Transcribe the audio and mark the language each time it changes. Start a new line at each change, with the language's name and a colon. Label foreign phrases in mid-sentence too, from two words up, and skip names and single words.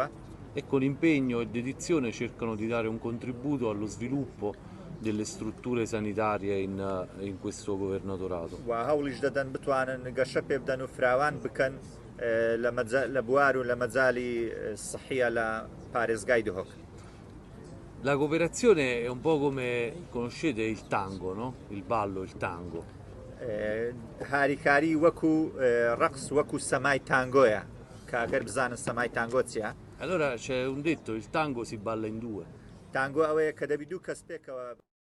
Italian: E con impegno e dedizione cercano di dare un contributo allo sviluppo delle strutture sanitarie in questo governatorato.
Central Kurdish: و هەوڵیش دەدەن بتوانن گەشە پێ بدەن و فراوان بکەن لە بوار و لە مەجای سەحیە لە پارێزگای دهۆک.
Italian: La cooperazione è un po' come conoscete il tango, no? Il ballo, il tango.
Central Kurdish: هاریکاری وەکو ڕقس وەکو سەمای تانگۆیە کە ئەگەر بزانن سەمای تانگۆ چیە؟
Italian: Allora c'è un detto, il tango si balla in due.
Central Kurdish: تانگۆ ئەوەیە کە دەبی دوو کەس پێکەوە